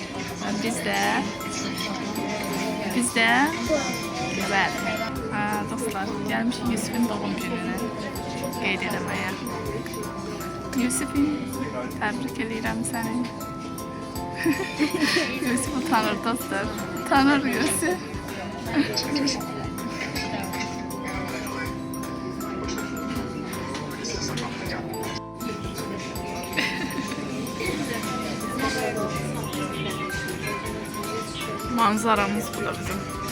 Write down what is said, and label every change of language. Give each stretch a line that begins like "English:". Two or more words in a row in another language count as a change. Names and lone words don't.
Azerbaijani: Biz də bəli. Dostlar, gəlmişik Yusufin doğum gününü qeyd etməyə. Yusufim, təbrik edirəm səni. Yusufu tanır dostlar. Tanır Yusuf. Manzaramız bu da bizim.